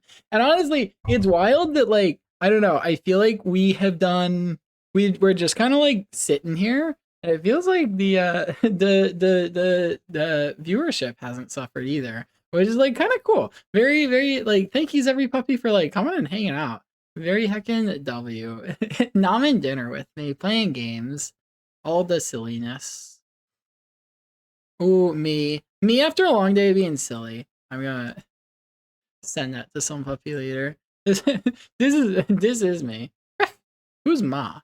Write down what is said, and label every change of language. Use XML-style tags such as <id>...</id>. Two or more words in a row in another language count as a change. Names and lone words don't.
<en>And honestly, it's wild that like, I don't know. I feel like we're just kind of like sitting here, and it feels like the viewership hasn't suffered either, which is like kind of cool. Very, very like, thank yous every puppy for like coming and hanging out. Very heckin' W. Nomming dinner with me, playing games. All the silliness. Ooh, me after a long day of being silly. I'm gonna send that to some puppy later. This is me. Who's Ma?</en>